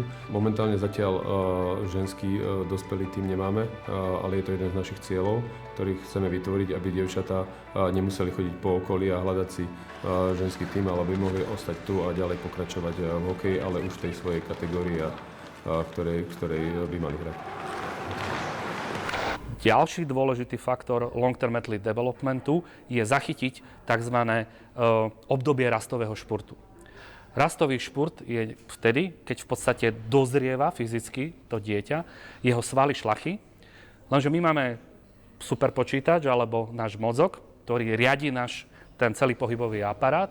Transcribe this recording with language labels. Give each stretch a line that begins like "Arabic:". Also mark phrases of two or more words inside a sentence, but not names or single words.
Slovak: Momentálne zatiaľ ženský dospelý tím nemáme, ale je to jeden z našich cieľov, ktorých chceme vytvoriť, aby dievčatá nemuseli chodiť po okolí a hľadať si ženský tím, ale aby mohli ostať tu a ďalej pokračovať v hokeji, ale už v tej svojej kategórii, v ktorej by mali hrať. Ďalší dôležitý faktor
English: long-term athlete developmentu
Slovak: je zachytiť tzv. Obdobie rastového športu. Rastový šport je vtedy, keď v podstate dozrieva fyzicky to dieťa, jeho svaly šlachy, lenže my máme superpočítač alebo náš mozog, ktorý riadi ten celý pohybový aparát.